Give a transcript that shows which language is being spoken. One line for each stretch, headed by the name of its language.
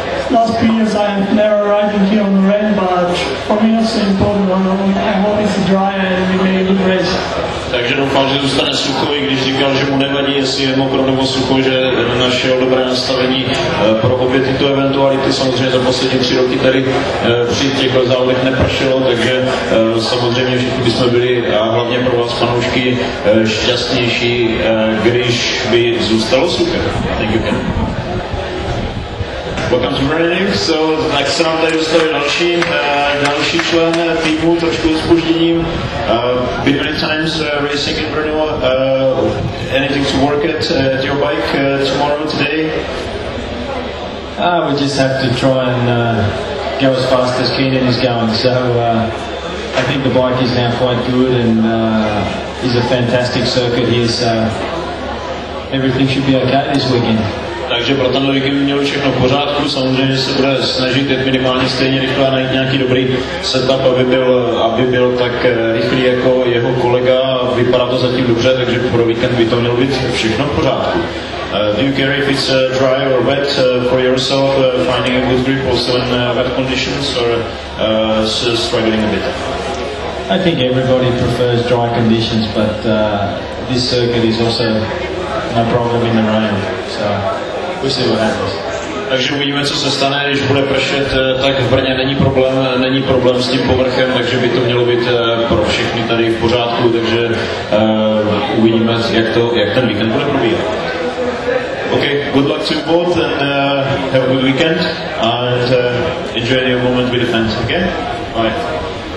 English: Last few years I have never ridden here on the rain, but for me it's important. I hope it's dry and we make a good race.
Czech: Takže doufám, že zůstane sucho, i když říkal, že mu nevadí, jestli je mokro nebo sucho, že našel dobré nastavení pro obě tyto eventuality. Samozřejmě za poslední 3 roky tady při těch závodech nepršelo, takže samozřejmě všichni bychom byli, a hlavně pro vás fanoušky, šťastnější, když by zůstalo sucho.
English: Thank you. Welcome to Brno. So,
Czech: tak se nám tady dostavil další člen týmu, trošku s zpožděním.
English: Been many times racing in Brno. Anything to work at your bike tomorrow, today? We just have to try and go as fast as Keenan is going. So I think the bike is now quite good and is a fantastic circuit here. So everything should be okay this weekend.
Czech: Takže pro tenhle víkend měl všechno v pořádku, samozřejmě se bude snažit jet minimálně stejně rychle a najít nějaký dobrý setup, aby byl tak rychlý jako jeho kolega. Vypadá to zatím dobře, takže pro víkend by to mělo být všechno v pořádku.
English: Do you care if it's dry or wet for yourself, finding a good grip also in wet conditions, or struggling a bit? I think everybody prefers dry conditions, but this circuit is also no problem in the rain. So we'll see what happens.
Czech: Takže uvidíme, co se stane, když bude pršet, tak v Brně není problém s tím povrchem, takže by to mělo být pro všechny tady v pořádku, takže uvidíme, jak ten víkend bude probíhat.
English: Okay, good luck to you both and have a good weekend and enjoy your moment with the fans, okay? Bye.